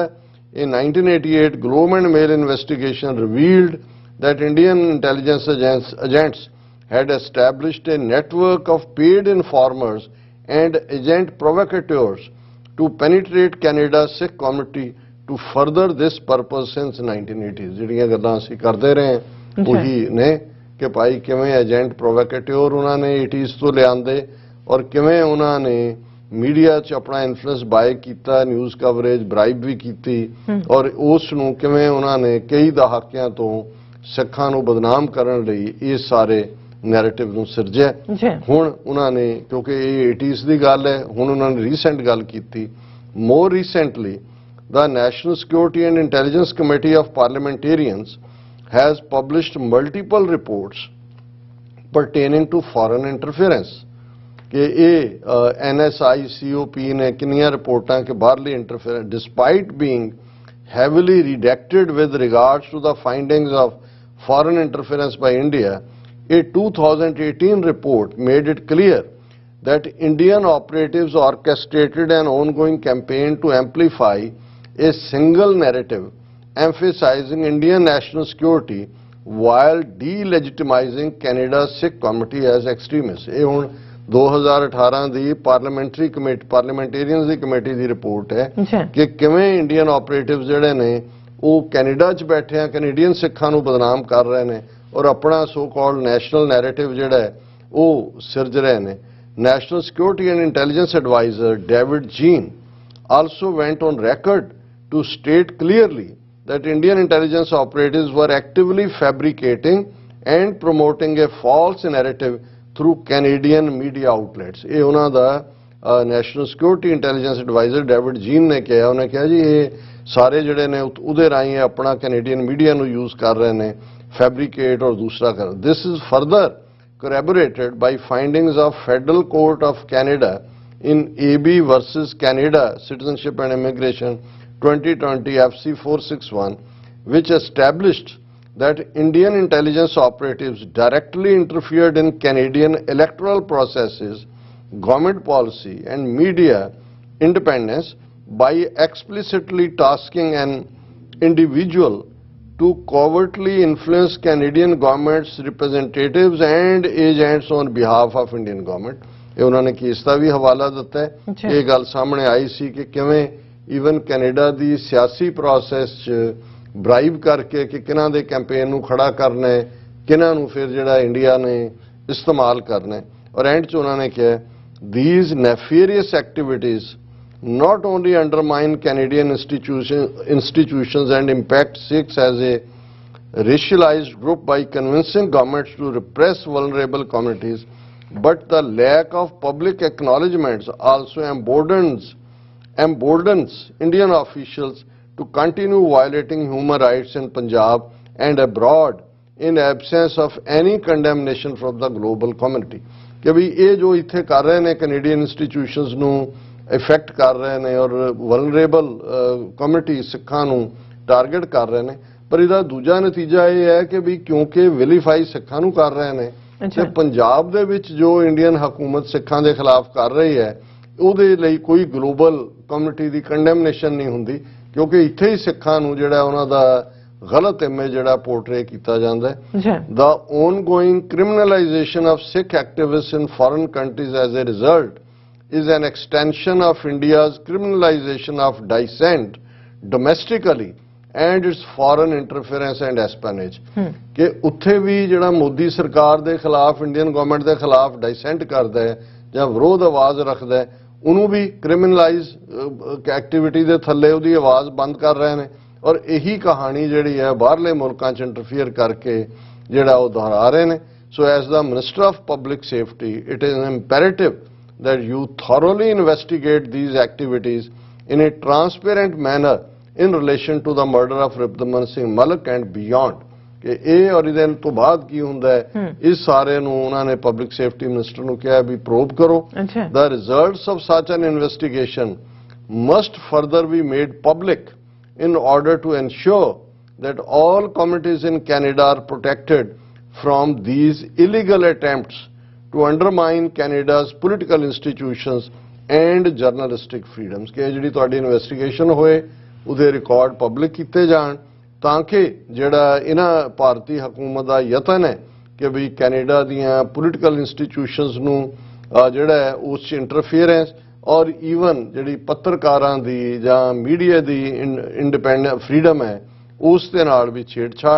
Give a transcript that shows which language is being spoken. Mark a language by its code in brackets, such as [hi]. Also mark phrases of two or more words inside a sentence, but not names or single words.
[en] In 1988, Globe and Mail investigation revealed that Indian intelligence agents had established a network of paid informers and agent provocateurs to penetrate Canada's Sikh community to further this purpose since 1980s. [pa] ਜਿਹੜੀਆਂ ਗੱਲਾਂ ਅਸੀਂ ਕਰਦੇ ਰਹੇ ਉਹੀ ਨੇ ਕਿ ਭਾਈ ਕਿਵੇਂ [en] agent provocateur [pa] ਉਹਨਾਂ ਨੇ 80s ਤੋਂ ਲਿਆਂਦੇ, ਔਰ ਕਿਵੇਂ ਉਹਨਾਂ ਨੇ ਮੀਡੀਆ 'ਚ ਆਪਣਾ ਇਨਫਲੂਐਂਸ ਬਾਏ ਕੀਤਾ, [en] news coverage, [pa] ਬ੍ਰਾਈਬ ਵੀ ਕੀਤੀ, ਔਰ ਉਸ ਨੂੰ ਕਿਵੇਂ ਉਹਨਾਂ ਨੇ ਕਈ ਦਹਾਕਿਆਂ ਤੋਂ ਸਿੱਖਾਂ ਨੂੰ ਬਦਨਾਮ ਕਰਨ ਲਈ ਇਹ ਸਾਰੇ ਨੈਰੇਟਿਵ ਨੂੰ ਸਿਰਜਿਆ। ਹੁਣ ਉਹਨਾਂ ਨੇ, ਕਿਉਂਕਿ ਇਹ 80s ਦੀ ਗੱਲ ਹੈ, ਹੁਣ ਉਹਨਾਂ ਨੇ ਰੀਸੈਂਟ ਗੱਲ ਕੀਤੀ, [en] more recently the National Security and Intelligence Committee of Parliamentarians has published multiple reports pertaining to foreign interference. [pa] ਕਿ ਇਹ NSICOP ਨੇ ਕਿੰਨੀ ਰਿਪੋਰਟਾਂ ਕੇ ਬਾਹਰਲੀ [en] interference, despite being heavily redacted with regards to the findings of foreign interference by India, a 2018 report made it clear that Indian operatives orchestrated an ongoing campaign to amplify a single narrative emphasizing Indian national security while delegitimizing Canada's Sikh community as extremists. [pa] ਇਹ ਹੁਣ 2018 ਦੀ ਪਾਰਲੀਮੈਂਟੇਰੀਅਨਸ ਦੀ ਕਮੇਟੀ ਦੀ ਰਿਪੋਰਟ ਹੈ ਕਿ ਕਿਵੇਂ [en] Indian operatives [pa] ਜਿਹੜੇ ਨੇ ਉਹ ਕੈਨੇਡਾ 'ਚ ਬੈਠੇ ਆ ਕੈਨੇਡੀਅਨ ਸਿੱਖਾਂ ਨੂੰ ਬਦਨਾਮ ਕਰ ਰਹੇ ਨੇ ਔਰ ਆਪਣਾ [en] so called national narrative [pa] ਜਿਹੜਾ ਹੈ ਉਹ ਸਿਰਜ ਰਹੇ ਨੇ. [en] National Security and Intelligence Advisor David Jean also went on record to state clearly that Indian intelligence operatives were actively fabricating and promoting a false narrative through Canadian media outlets. [pa] ਇਹ ਉਹਨਾਂ ਦਾ [en] National Security Intelligence Advisor [pa] David Jean ਨੇ ਕਿਹਾ. ਉਹਨੇ ਕਿਹਾ ਜੀ ਇਹ ਸਾਰੇ ਜਿਹੜੇ ਨੇ ਉਹਦੇ ਰਾਹੀਂ ਆਪਣਾ ਕੈਨੇਡੀਅਨ ਮੀਡੀਆ ਨੂੰ ਯੂਜ਼ ਕਰ ਰਹੇ ਨੇ ਫੈਬਰੀਕੇਟ ਔਰ ਦੂਸਰਾ ਕਰ. [en] This is further corroborated by findings of Federal Court of Canada in AB versus Canada Citizenship and Immigration 2020 FC 461, which established that Indian intelligence operatives directly interfered in Canadian electoral processes, government policy and media independence by explicitly tasking an individual to covertly influence Canadian government's representatives and agents on behalf of Indian government. [pa] ਇਹ ਉਹਨਾਂ ਨੇ ਕੇਸ ਦਾ ਵੀ ਹਵਾਲਾ ਦਿੱਤਾ ਹੈ. ਇਹ ਗੱਲ ਸਾਹਮਣੇ ਆਈ ਸੀ ਕਿ ਕਿਵੇਂ ਈਵਨ ਕੈਨੇਡਾ ਦੀ ਸਿਆਸੀ ਪ੍ਰੋਸੈਸ 'ਚ ਬ੍ਰਾਈਬ ਕਰਕੇ ਕਿ ਕਿਹਨਾਂ ਦੇ ਕੈਂਪੇਨ ਨੂੰ ਖੜਾ ਕਰਨਾ ਹੈ ਕਿਹਨਾਂ ਨੂੰ ਫਿਰ ਜਿਹੜਾ ਇੰਡੀਆ ਨੇ ਇਸਤੇਮਾਲ ਕਰਨਾ ਹੈ. ਔਰ ਐਂਡ 'ਚ ਉਹਨਾਂ ਨੇ ਕਿਹਾ [en] these nefarious activities not only undermine Canadian institutions and impact Sikhs as a racialized group by convincing governments to repress vulnerable communities, but the lack of public acknowledgements also emboldens Indian officials to continue violating human rights in Punjab and abroad in absence of any condemnation from the global community. [pa] ਕਿ ਭਾਈ ਇਹ ਜੋ ਇੱਥੇ ਕਰ ਰਹੇ ਹਨ [en] Canadian institutions [pa] ਨੂੰ ਇਫੈਕਟ ਕਰ ਰਹੇ ਨੇ ਔਰ [en] vulnerable community [pa] ਸਿੱਖਾਂ ਨੂੰ ਟਾਰਗੇਟ ਕਰ ਰਹੇ ਨੇ. ਪਰ ਇਹਦਾ ਦੂਜਾ ਨਤੀਜਾ ਇਹ ਹੈ ਕਿ ਵੀ ਕਿਉਂਕਿ ਵਿਲੀਫਾਈ ਸਿੱਖਾਂ ਨੂੰ ਕਰ ਰਹੇ ਨੇ ਤੇ ਪੰਜਾਬ ਦੇ ਵਿੱਚ ਜੋ ਇੰਡੀਅਨ ਹਕੂਮਤ ਸਿੱਖਾਂ ਦੇ ਖਿਲਾਫ ਕਰ ਰਹੀ ਹੈ ਉਹਦੇ ਲਈ ਕੋਈ [en] global community [pa] ਦੀ ਕੰਡੈਮਨੇਸ਼ਨ ਨਹੀਂ ਹੁੰਦੀ ਕਿਉਂਕਿ ਇੱਥੇ ਹੀ ਸਿੱਖਾਂ ਨੂੰ ਜਿਹੜਾ ਉਹਨਾਂ ਦਾ ਗਲਤ ਇਮੇਜ ਜਿਹੜਾ ਪੋਰਟਰੇ ਕੀਤਾ ਜਾਂਦਾ ਹੈ. [en] The ongoing criminalization of Sikh activists in foreign countries as a result is an extension of India's criminalization of dissent domestically and its foreign interference and espionage. [pa] ਕਿ ਉੱਥੇ ਵੀ ਜਿਹੜਾ ਮੋਦੀ ਸਰਕਾਰ ਦੇ ਖਿਲਾਫ [en] Indian government [pa] ਦੇ ਖਿਲਾਫ ਡਾਈਸੈਂਟ ਕਰਦਾ ਹੈ ਜਾਂ ਵਿਰੋਧ ਆਵਾਜ਼ ਰੱਖਦਾ ਹੈ ਉਹਨੂੰ ਵੀ [en] criminalize activity [pa] ਦੇ ਥੱਲੇ ਉਹਦੀ ਆਵਾਜ਼ ਬੰਦ ਕਰ ਰਹੇ ਨੇ ਔਰ ਇਹੀ ਕਹਾਣੀ ਜਿਹੜੀ ਹੈ ਬਾਹਰਲੇ ਮੁਲਕਾਂ 'ਚ ਇੰਟਰਫੀਅਰ ਕਰਕੇ ਜਿਹੜਾ ਉਹ ਦੁਹਰਾ ਰਹੇ ਨੇ. [en] So as the Minister of Public Safety, it is imperative that you thoroughly investigate these activities in a transparent manner in relation to the murder of Ribdaman Singh Malik and beyond. [pa] ਕਿ ਇਹ ਔਰ ਇਹਦੇ ਤੋਂ ਬਾਅਦ ਕੀ ਹੁੰਦਾ ਹੈ ਇਸ ਸਾਰੇ ਨੂੰ ਉਹਨਾਂ ਨੇ [en] public safety minister [pa] ਨੂੰ ਕਿਹਾ ਵੀ ਪ੍ਰੋਬ ਕਰੋ. [en] The results of such an investigation must further be made public in order to ensure that all communities in Canada are protected from these illegal attempts to undermine Canada's political institutions and journalistic freedoms. [pa] ਕਿ ਜਿਹੜੀ ਤੁਹਾਡੀ ਇਨਵੈਸਟੀਗੇਸ਼ਨ ਹੋਏ ਉਹਦੇ ਰਿਕਾਰਡ ਪਬਲਿਕ ਕੀਤੇ ਜਾਣ ਤਾਂ ਕਿ ਜਿਹੜਾ ਇਹਨਾਂ ਭਾਰਤੀ ਹਕੂਮਤ ਦਾ ਯਤਨ ਹੈ ਕਿ ਵੀ ਕੈਨੇਡਾ ਦੀਆਂ [en] political institutions [pa] ਨੂੰ ਜਿਹੜਾ ਹੈ ਉਸ 'ਚ ਇੰਟਰਫੀਅਰੈਂਸ ਔਰ ਈਵਨ ਜਿਹੜੀ ਪੱਤਰਕਾਰਾਂ ਦੀ ਜਾਂ ਮੀਡੀਆ ਦੀ [en] independent freedom [pa] ਹੈ ਉਸ ਦੇ ਨਾਲ ਵੀ ਛੇੜਛਾੜ.